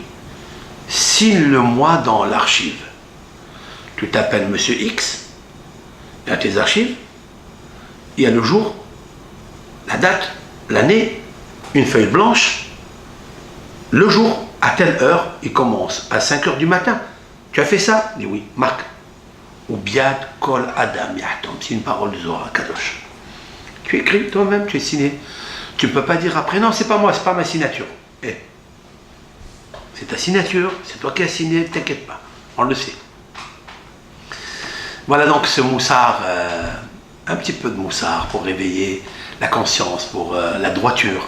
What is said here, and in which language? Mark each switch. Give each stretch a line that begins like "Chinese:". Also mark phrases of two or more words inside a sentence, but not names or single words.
French: Signe-le-moi dans l'archive. Tu t'appelles Monsieur X, il y a tes archives, il y a le jour, la date, l'année, une feuille blanche, le jour, à telle heure, il commence à 5 heures du matin. Tu as fait ça? Il dit oui, marque.
Hebrew: וביד כל אדם יחתום,
French: c'est une parole de Zohar Kadosh. Tu écris toi-même, tu es signé. Tu ne peux pas dire après, non, c'est pas moi, c'est pas ma signature. C'est ta signature, c'est toi qui as signé, t'inquiète pas, on le sait. Voilà donc ce moussard, un petit peu de moussard pour réveiller la conscience, pour la droiture.